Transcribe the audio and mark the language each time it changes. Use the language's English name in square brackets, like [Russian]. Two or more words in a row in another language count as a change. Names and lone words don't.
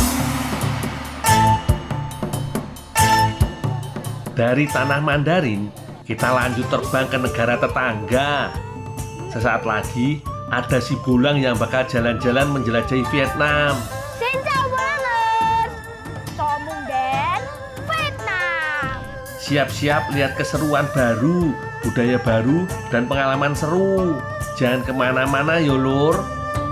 [Indonesian] Dari tanah Mandarin, kita lanjut terbang ke negara tetangga. Sesaat lagi ada si Bolang yang bakal jalan-jalan menjelajahi Vietnam. [Vietnamese] Xin chào Bolang. Chào mừng đến Vietnam. [Indonesian] Siap-siap lihat keseruan baru, budaya baru, dan pengalaman seru. Jangan kemana-mana yo lur.